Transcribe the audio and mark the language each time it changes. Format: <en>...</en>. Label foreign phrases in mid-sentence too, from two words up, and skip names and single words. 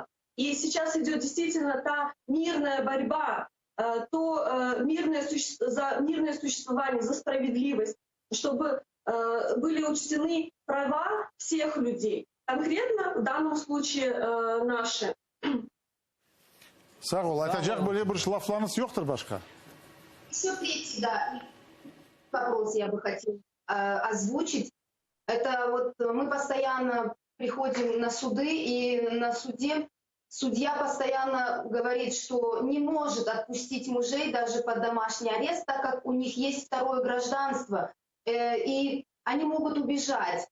<ru>И сейчас идет действительно та мирная борьба, за мирное существование, за справедливость, чтобы были учтены права всех людей, конкретно в данном случае наши.</ru> <tr>Сағол, айтacak böyle bir laflarınız yoktur başka?</tr> <ru>Все третий, да, вопрос я бы хотела озвучить. Это вот мы постоянно приходим на суды, и на суде судья постоянно говорит, что не может отпустить мужей даже под домашний арест, так как у них есть второе гражданство, и они могут убежать.</ru>